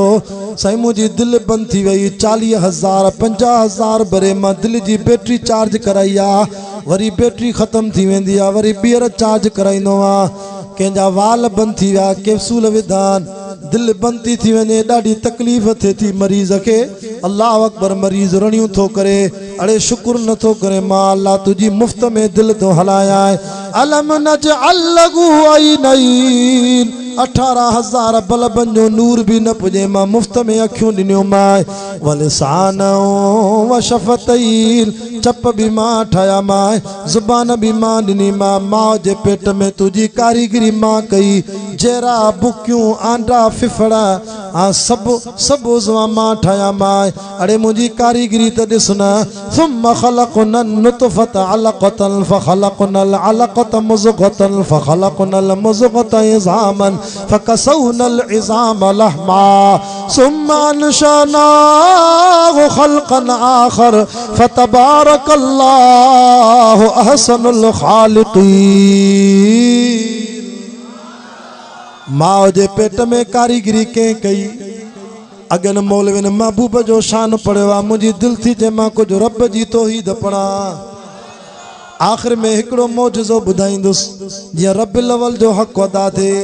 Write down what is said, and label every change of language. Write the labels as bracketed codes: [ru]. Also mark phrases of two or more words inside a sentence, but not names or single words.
[sd] साईं मुंहिंजी दिलि बंदि थी वई, 40,000 50,000 भरे मां दिलि जी बैटरी चार्ज कराई आहे, वरी बैटरी ख़त्म थी वेंदी आहे, वरी ॿीहर चार्ज कराईंदो आहे। कंहिंजा वाल बंदि थी विया, कैप्सूल विधान, दिलि बंदि थी वञे, ॾाढी तकलीफ़ थिए थी मरीज़ खे। अल्लाह अकबर, मरीज़ रड़ियूं थो करे, अड़े शुक्र नथो करे मां अल्लाह तुंहिंजी मुफ़्त में दिलि थो हलायां। [ar] ألم نجعل له عينين, [sd] 18,000 बल्बनि जो नूर भी न पुॼे, मां मुफ़्त में अखियूं ॾिनियूं मां। [ar] ولسانا وشفتين, [sd] चप भी मां ठाहिया मां, ज़ुबान भी मां ॾिनी मां। माउ जे पेट में तुंहिंजी कारीगरी मां कई, जहिड़ा बुकियूं आंडा फिफड़ा सभु उज़वा मां ठाहिया मां। अड़े मुंहिंजी कारीगरी त ॾिस न। [ar] ثم خلقنا النطفة علقة فخلقنا العلقة مضغة فخلقنا المضغة عظاما فكسونا العظام لحما ثم أنشأناه خلقا آخر فتبارك الله أحسن الخالقين. [sd] माउ जे पेट में कारीगरी कंहिं कई? अगन मौलविन महबूब जो शान पढ़ियो आहे। मुंहिंजी दिलि थी जे मां कुझु रब जी तौहीद पढ़ा। आख़िर में हिकिड़ो मौजज़ो ॿुधाईंदुसि, जीअं रबिल अव्वल जो हक़ अदा थिए।